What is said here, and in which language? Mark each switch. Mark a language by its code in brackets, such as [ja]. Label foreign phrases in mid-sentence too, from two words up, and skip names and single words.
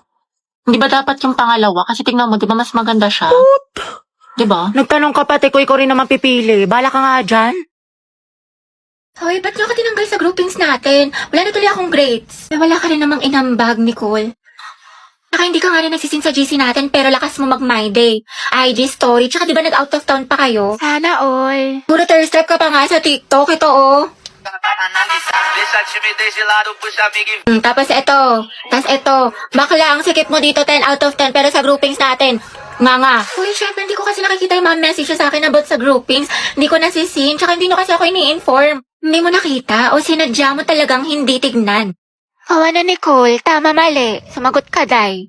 [tl] Hindi ba dapat yung pangalawa? Kasi tingnan mo, di ba mas maganda siya? Di ba? Nagtanong ka pa, te, ko ikaw rin naman pipili. Bala ka nga dyan. Hoy, ba't nyo ka tinanggal sa groupings natin? Wala na tuloy akong grades. Wala ka rin namang inambag, Nicole. Saka hindi ka nga rin nagsisin sa GC natin pero lakas mo mag- [en] my day. IG story, [tl] tsaka di ba nag-out of town pa kayo? Sana all. Puro [en] thirst trap [tl] ka pa nga sa TikTok, ito oh. [pt] Deixa a timidez de lado, puxa amigo e [tl] Tapos ito, bakla ang sikip mo dito [en] 10 out of 10 [tl] pero sa groupings natin, nga. Uy, syempre hindi ko kasi nakikita yung mga message sa akin about sa groupings. Hindi ko nasisin, tsaka hindi nyo kasi ako ini-inform. Hindi mo nakita o sinadya mo talagang hindi tignan. Ano, Nicole? Tama, mali. Sumagot ka, Day.